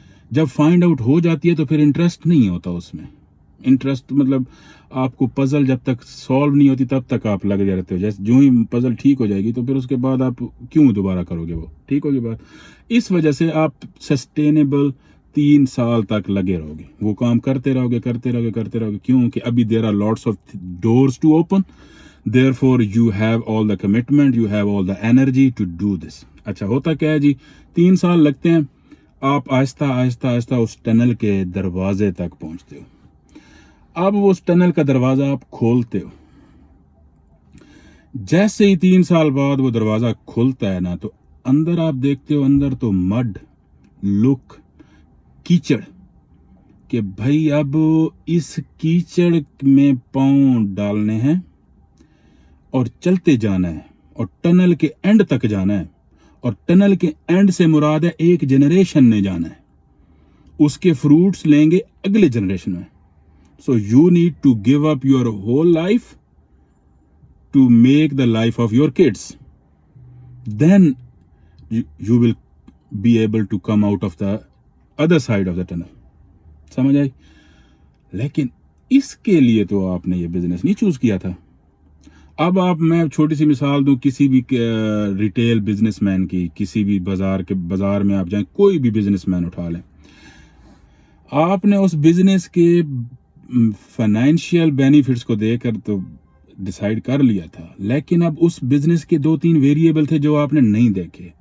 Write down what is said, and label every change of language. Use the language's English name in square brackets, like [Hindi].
[Urdu] جب find out ہو جاتی ہے تو پھر انٹرسٹ نہیں ہوتا اس میں. انٹرسٹ مطلب آپ کو پزل جب تک سالو نہیں ہوتی تب تک آپ لگ جاتے ہو. جیسے جو ہی پزل ٹھیک ہو جائے گی تو پھر اس کے بعد آپ کیوں دوبارہ کرو گے، وہ ٹھیک ہوگی بات. اس وجہ سے آپ سسٹینیبل 3 سال تک لگے رہو گے، وہ کام کرتے رہو گے. کیونکہ ابھی [English] There are lots of doors to open. Therefore you have all the commitment, you have all the energy to do this. [Urdu] اچھا، ہوتا کیا ہے جی، 3 سال لگتے ہیں، آپ آہستہ آہستہ اس ٹنل کے دروازے تک پہنچتے ہو. اب وہ اس ٹنل کا دروازہ آپ کھولتے ہو. جیسے ہی 3 سال بعد وہ دروازہ کھلتا ہے نا، تو اندر آپ دیکھتے ہو، اندر تو مڈ، لک، کیچڑ، کہ بھائی اب اس کیچڑ میں پاؤں ڈالنے ہیں اور چلتے جانا ہے اور ٹنل کے اینڈ تک جانا ہے. اور ٹنل کے اینڈ سے مراد ہے ایک جنریشن نے جانا ہے، اس کے فروٹس لیں گے اگلے جنریشن میں. [English] So you need to give up your whole life to make the life of your kids. Then you will be able to come out of the other side of the tunnel. [Urdu] سمجھ آئی؟ لیکن اس کے لیے تو آپ نے یہ business نہیں choose کیا تھا. اب میں چھوٹی سی مثال دوں کسی بھی ریٹیل بزنس مین کی. کسی بھی بازار میں آپ جائیں، کوئی بھی بزنس مین اٹھا لیں، آپ نے اس بزنس کے فائنینشیل بینیفٹس کو دیکھ کر تو ڈیسائیڈ کر لیا تھا، لیکن اب اس بزنس کے 2-3 ویریبل تھے جو آپ نے نہیں دیکھے.